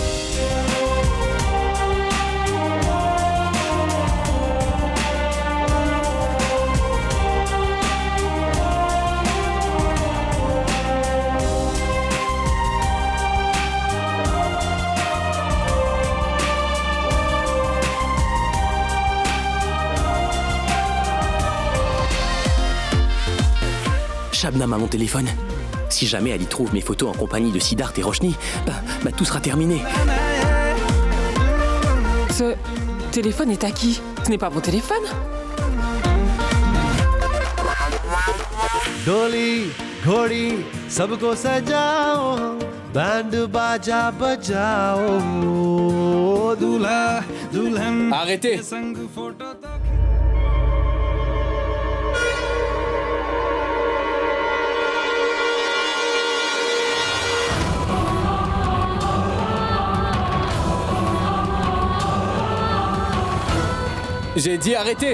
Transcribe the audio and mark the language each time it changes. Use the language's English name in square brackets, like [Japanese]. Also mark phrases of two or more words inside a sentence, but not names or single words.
[French] Shabnam a mon téléphone. Si jamais elle y trouve mes photos en compagnie de Siddharth et Roshni, bah tout sera terminé. Ce téléphone est à qui? Ce n'est pas mon téléphone? [Hindi] डोली घोड़ी सबको सजाओ बैंड बाजा बजाओ दूल्हा दुल्हन [French] Arrêtez! [Hindi] के संग फोटो तो [French] J'ai dit arrêtez!